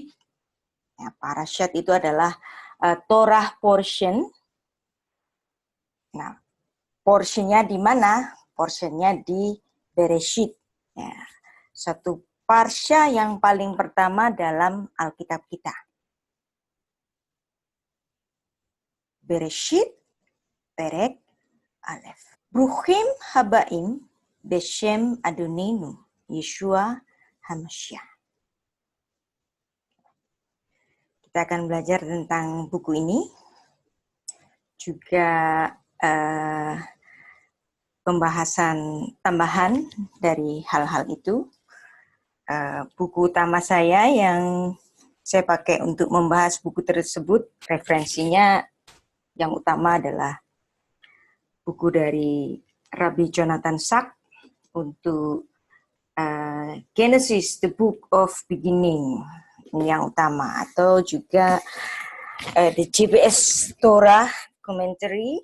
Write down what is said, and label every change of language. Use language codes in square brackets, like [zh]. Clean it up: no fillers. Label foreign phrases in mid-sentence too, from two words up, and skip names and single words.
[id] Ya, Parashat itu adalah [en] Torah portion. [id] Nah, portionnya di mana? Portionnya di Bereshit. Ya, satu parsha yang paling pertama dalam Alkitab kita. [he] בראשית פרק אלף. ברוכים הבאים בשם אדוננו ישוע המשיח. [id] Kita akan belajar tentang buku ini. Juga pembahasan tambahan dari hal-hal itu. Buku utama saya yang saya pakai untuk membahas buku tersebut, referensinya yang utama adalah buku dari Rabbi Jonathan Sacks untuk Genesis, The Book of Beginning, ini yang utama, atau juga The JBS Torah Commentary.